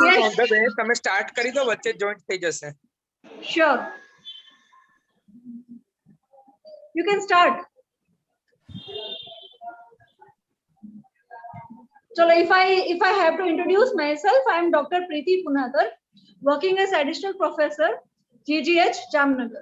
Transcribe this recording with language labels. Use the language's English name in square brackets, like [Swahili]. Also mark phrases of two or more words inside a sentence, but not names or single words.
[English] is on the way [Gujarati] તમે સ્ટાર્ટ કરી દો વચ્ચે જોઈન્ટ થઈ જશે [English] Sure. You can start. So if I have to introduce myself, I am Dr. Preeti Punathar, working as additional professor, GGH, Jamnagar.